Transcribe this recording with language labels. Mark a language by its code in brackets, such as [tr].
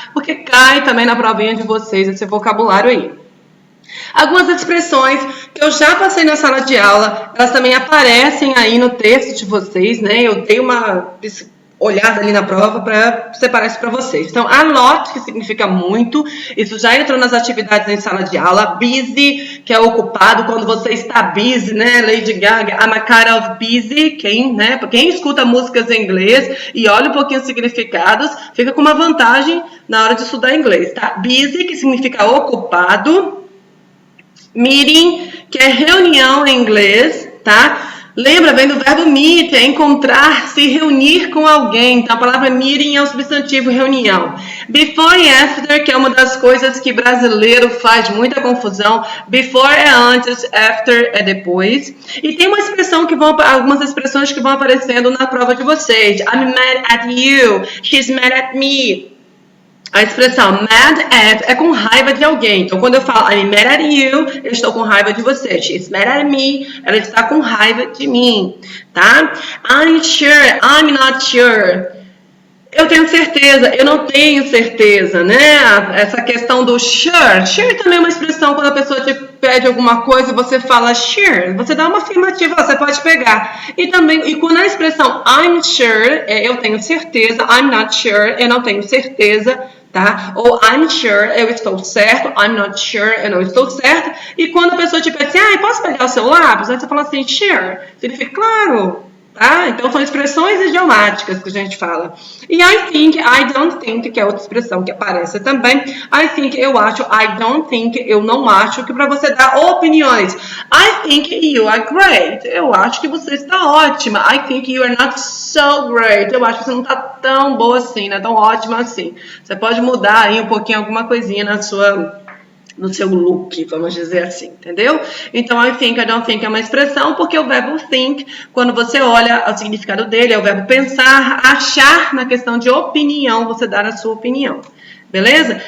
[pt] Porque cai também na provinha de vocês esse vocabulário aí. Algumas expressões que eu já passei na sala de aula, elas também aparecem aí no texto de vocês, né? Eu dei uma olhada ali na prova para separar isso para vocês. Então, [en] a lot, [pt] que significa muito, isso já entrou nas atividades em sala de aula. Busy, que é ocupado, quando você está busy, né? [en] Lady Gaga, I'm a kind of busy. [pt] Quem escuta músicas em inglês e olha um pouquinho os significados, fica com uma vantagem na hora de estudar inglês, tá? Busy, que significa ocupado. Meeting, que é reunião em inglês, tá? Lembra, vem do verbo meet, é encontrar, se reunir com alguém. Então, a palavra meeting é o substantivo reunião. Before e after, que é uma das coisas que brasileiro faz muita confusão. Before é antes, after é depois. E tem uma expressão algumas expressões que vão aparecendo na prova de vocês. [en] I'm mad at you, she's mad at me. [pt] A expressão mad at é com raiva de alguém. Então, quando eu falo [en] I'm mad at you, [pt] eu estou com raiva de você. [en] She's mad at me, [pt] ela está com raiva de mim, tá? [en] I'm sure, I'm not sure. [pt] Eu tenho certeza, eu não tenho certeza, né? Essa questão do sure. Sure também é uma expressão quando a pessoa te pede alguma coisa e você fala sure. Você dá uma afirmativa, você pode pegar. E quando a expressão [en] I'm sure, [pt] eu tenho certeza. [en] I'm not sure, [pt] eu não tenho certeza. Tá? Ou [en] I'm sure, [pt] eu estou certo. [en] I'm not sure, [pt] eu não estou certo. E quando a pessoa te pede assim, posso pegar o seu lápis? Aí você fala assim, sure. Significa, claro. Tá? Então, são expressões idiomáticas que a gente fala. E [en] I think, I don't think, [pt] que é outra expressão que aparece também. [en] I think, [pt] eu acho. [en] I don't think, [pt] eu não acho. Que para você dar opiniões. [en] I think you are great. [pt] Eu acho que você está ótima. [en] I think you are not so great. [pt] Eu acho que você não está tão boa assim, não é tão ótima assim. Você pode mudar aí um pouquinho alguma coisinha no seu look, vamos dizer assim, entendeu? Então, [en] I think, I don't think [pt] é uma expressão, porque o verbo think, quando você olha o significado dele, é o verbo pensar, achar na questão de opinião, você dar a sua opinião, beleza?